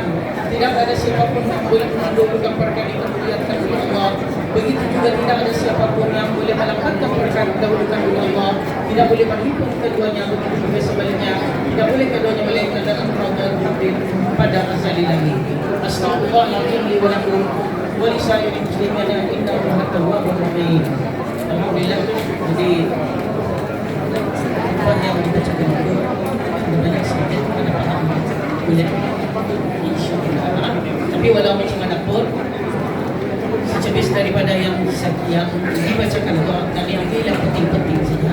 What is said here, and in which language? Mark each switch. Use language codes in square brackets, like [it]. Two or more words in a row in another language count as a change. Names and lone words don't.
[ms] Tidak ada siapapun yang boleh mendahulukan perkara itu dilihatkan oleh Allah. Begitu juga tidak ada siapapun yang boleh melangkahkan perkara didahulukan oleh Allah. Tidak boleh menghimpun keduanya, begitu juga sebaliknya. Tidak boleh keduanya melainkan dalam raudhah takdir pada azali lagi. [ar] أستغفر الله العظيم لي ولكم ولسائر المسلمين إنه التواب الرحيم. [ms] Alhamdulillah. Jadi apa yang dibacakan itu sebenarnya sedikit ada paham boleh insyaallah. Tapi walau macam mana pun secebis daripada yang dibacakan itu kami ambil yang penting-penting saja.